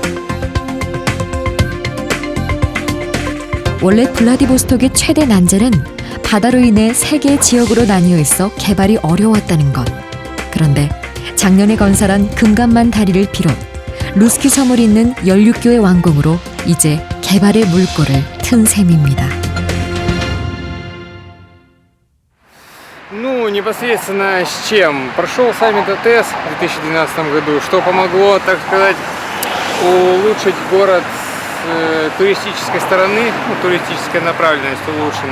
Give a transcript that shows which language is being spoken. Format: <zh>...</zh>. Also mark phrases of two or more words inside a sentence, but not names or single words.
<ko>원래 블라디보스톡의 최대 난제는 바다로 인해 세 개의 지역으로 나뉘어 있어 개발이 어려웠다는 것. 그런데 작년에 건설한 금감만 다리를 비롯 루스키 섬을 잇는 연륙교의 완공으로 이제 개발의 물꼬를 튼 셈입니다.</ko> <ru>Ну, непосредственно с чем? Прошел саммит АТС в 2012 году, что помогло, так сказать, улучшить город с туристической стороны, ну, туристическая направленность улучшена.</ru>